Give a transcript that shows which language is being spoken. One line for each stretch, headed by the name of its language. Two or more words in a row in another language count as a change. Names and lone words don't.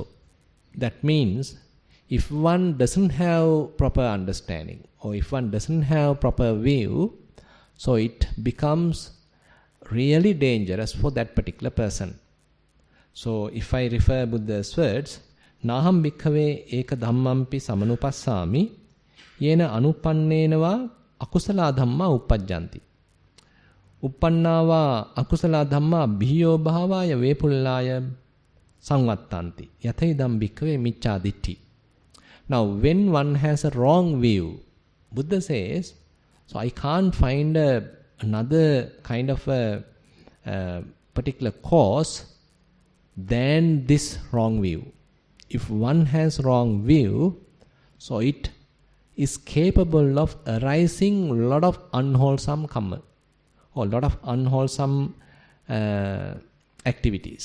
English: That means, if one doesn't have proper understanding, or if one doesn't have proper view, so it becomes really dangerous for that particular person. So, if I refer Buddha's words,
Pali: Naham bhikkhave eka dhammampi samanupassami yena anupannenava akusala dhamma uppajjanti. Uppannava akusala dhamma bhiyo bhavaya vepullaya samvattanti. Yathaidam bhikkhave micca ditti.
English: Now, when one has a wrong view, Buddha says, so I can't find another kind of a particular cause than this wrong view. If one has wrong view, so it is capable of arising a lot of unwholesome karma, or a lot of unwholesome activities.